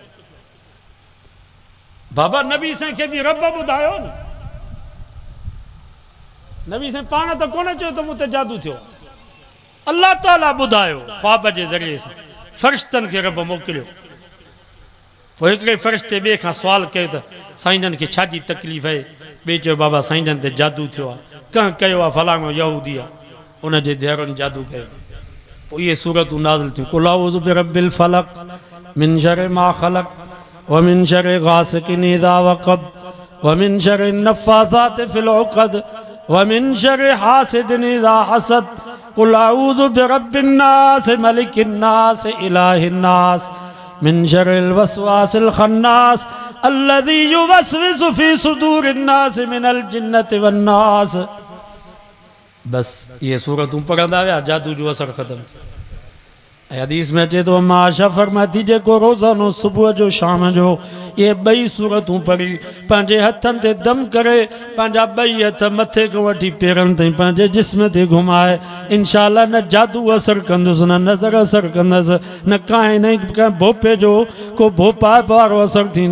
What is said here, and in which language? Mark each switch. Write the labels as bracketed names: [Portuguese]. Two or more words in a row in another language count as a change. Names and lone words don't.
[Sindhi] बाबा नबी साईं खे बि रब ॿुधायो न, नबी साईं पाण त कोन चयो त मूं ते जादू थियो, अल्लाह ताला ॿुधायो ख्वाब जे ज़रिए सां, फ़रिश्तनि खे रब मोकिलियो। पोइ हिकिड़े फ़रिश्ते ॿिए खां सुवाल कयो त साईं खे छा जी तकलीफ़ आहे? ॿिए चयो बाबा साईं ते जादू थियो आहे, कंहिं कयो आहे फलाणो यहूदी आहे, उनजे धीअरुनि जादू कयो। पोइ इहे सूरतूं नाज़िल थियूं, [Arabic] قل أعوذ برب الفلق من شر ما خلق ومن شر غاسق إذا وقب ومن شر النفاثات في العقد ومن شر حاسد إذا حسد قل أعوذ برب الناس ملك الناس إله الناس من شر الوسواس الخناس الذي يوسوس في صدور الناس من الجنة والناس. [Sindhi] बस ये सूरतूं पढ़ंदा विया, जादू जो असर ख़त्म थियो। ऐं हदीस में अचे थो मां आशा फरमाती जेको रोज़ानो सुबुह जो शाम जो ये ॿई सूरतूं पढ़ी पंहिंजे हथनि ते दम करे पंहिंजा ॿई हथ मथे खां वठी पेरनि ताईं पंहिंजे जिस्म ते घुमाए, इंशाअल्लाह न जादू असर कंदुसि, न नज़र असर कंदुसि, न कांई न कंहिं भोपे जो को भोपा वारो असर थींदो।